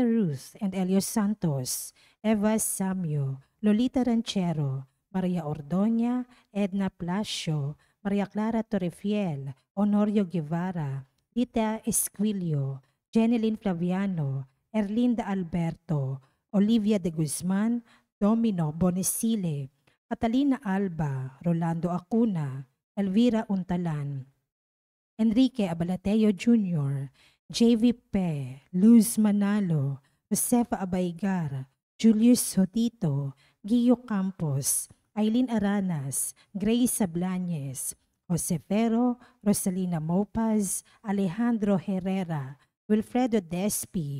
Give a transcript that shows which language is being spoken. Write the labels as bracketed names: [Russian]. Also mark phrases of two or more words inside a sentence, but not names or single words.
[Filipino] Ruth and Elio Santos, Eva Samyo, Lolita Ranchero, Maria Ordoña, Edna Plasio, Maria Clara Torrefiel, Honorio Guevara, Rita Esquilio, Jeneline Flaviano, Erlinda Alberto, Olivia de Guzman, Domino Bonesile, Catalina Alba, Rolando Acuna, Elvira Untalan, Enrique Abalateo Jr., JV Pe, Luz Manalo, Josefa Abaygar, Julius Hotito, Gio Campos, Aileen Aranas, Grace Sablañez, Jose Ferro, Rosalina Mopaz, Alejandro Herrera, Wilfredo Despi,